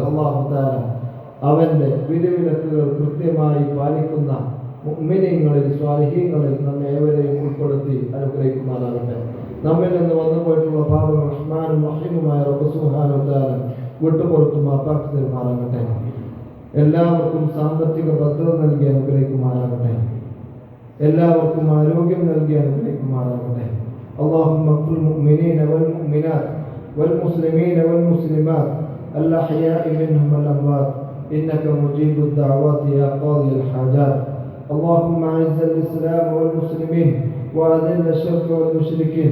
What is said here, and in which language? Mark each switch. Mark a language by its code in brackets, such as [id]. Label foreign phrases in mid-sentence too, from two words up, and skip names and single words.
[ar] الله تعالى [ml] അവന്റെ വിധിവിലക്കുകൾ കൃത്യമായി പാലിക്കുന്ന മുഅ്മിനീങ്ങളിൽ സ്വാലിഹീങ്ങളിൽ നമ്മെ ഏവരെയും ഉൾപ്പെടുത്തി അനുഗ്രഹിക്കുമാറാകട്ടെ. നമ്മിൽ നിന്ന് വന്നുപോയിട്ടുള്ള പാപങ്ങൾ റഹ്മാനും റഹീമുമായ റബ്ബ് [ar] سبحانه وتعالى [ml] വിട്ടുപുറത്തു മാപ്പാക്കി തരുമാറാകട്ടെ. എല്ലാവർക്കും സാമ്പത്തിക ഭദ്രത നൽകി അനുഗ്രഹിക്കുമാറാകട്ടെ. എല്ലാവർക്കും ആരോഗ്യം നൽകി അനുഗ്രഹിക്കുമാറാകട്ടെ. [ar] اللهم اغفر للمؤمنين والمؤمنات والمسلمين والمسلمات الأحياء منهم والأموات إنك مجيب الدعوات يا قاضي الحاجات. اللهم أعز الإسلام والمسلمين وأذل الشرك والمشركين.